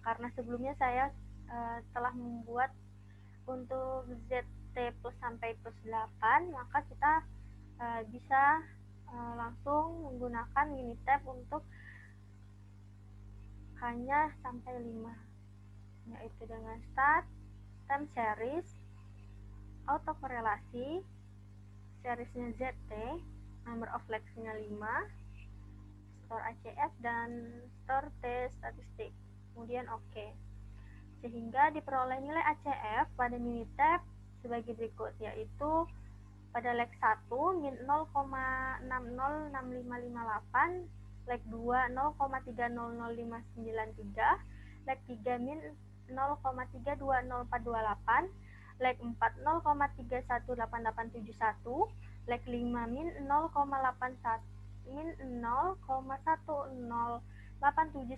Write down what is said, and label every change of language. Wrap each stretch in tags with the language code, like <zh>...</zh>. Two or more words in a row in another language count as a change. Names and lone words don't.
<id>Karena sebelumnya saya telah membuat untuk ZT plus sampai plus 8, maka kita bisa langsung menggunakan Minitab untuk K-nya sampai 5, yaitu dengan start,</id> <en>time series,</en> <id>autokorelasi, seriesnya ZT,</id> <en>number of legs-</en> <id>nya 5,</id> <en>store ACF,</en> <id>dan</id> <en>store T</en> <id>statistik, kemudian OK. Sehingga diperoleh nilai ACF pada Minitab sebagai berikut, yaitu pada leg 1 min 0,606558, leg 2 0,300593, leg 3 min 0,320428, leg 4 0,318871, leg 5 min 0,108717.</id>